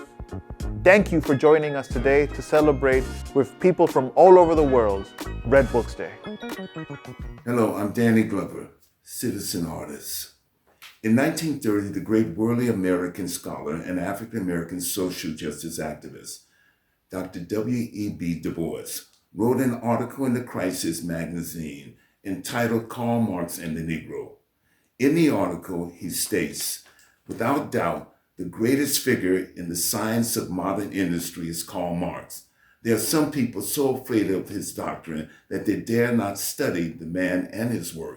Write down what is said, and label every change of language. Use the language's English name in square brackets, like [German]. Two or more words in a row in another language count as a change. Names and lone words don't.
[English] Thank you for joining us today to celebrate with people from all over the world, Red Books Day. Hello, I'm Danny Glover, citizen artist. In 1930, the great worldly American scholar and African-American social justice activist, Dr. W.E.B. Du Bois, wrote an article in the Crisis magazine entitled Karl Marx and the Negro. In the article, he states, without doubt, the greatest figure in the science of modern industry is Karl Marx. There are some people so afraid of his doctrine that they dare not study the man and his work.